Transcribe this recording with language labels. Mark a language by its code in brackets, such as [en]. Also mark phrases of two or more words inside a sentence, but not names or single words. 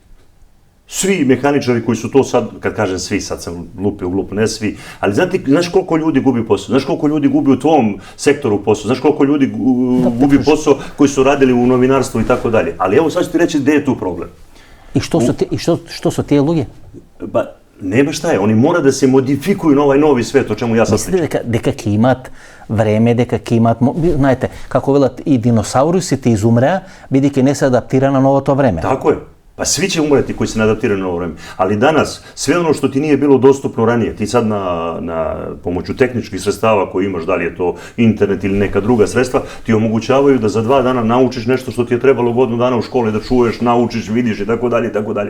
[sr] Svi mehaničari koji su to sad, kad kažem svi, sad sam lupio glupo, ne svi, ali znaš koliko ljudi gubi posao? Znaš koliko ljudi gubi u tvom sektoru posao? Znaš koliko ljudi gubi posao koji su radili u novinarstvu i tako dalje? Ali evo sad ću ti reći gde je tu problem. [mk] И што со тие луѓе? [sr] Ba, nema šta je, oni mora da se modifikuju na ovaj novi svet, o čemu ja sad pričam. [mk] Mislite дека ќе имат време, дека ќе имат, знаете, како велат и диносаурусите изумреа, бидејќи не се адаптира на новото време. [sr] Tako je. Pa svi će umreti koji se ne adaptiraju na ovo vreme. Ali danas, sve ono što ti nije bilo dostupno ranije, ti sad na pomoću tehničkih sredstava koje imaš, da li je to internet ili neka druga sredstva, ti omogućavaju da za 2 dana naučiš nešto što ti je trebalo godinu dana u školi da čuješ, naučiš, vidiš i tako dalje i tako dalje.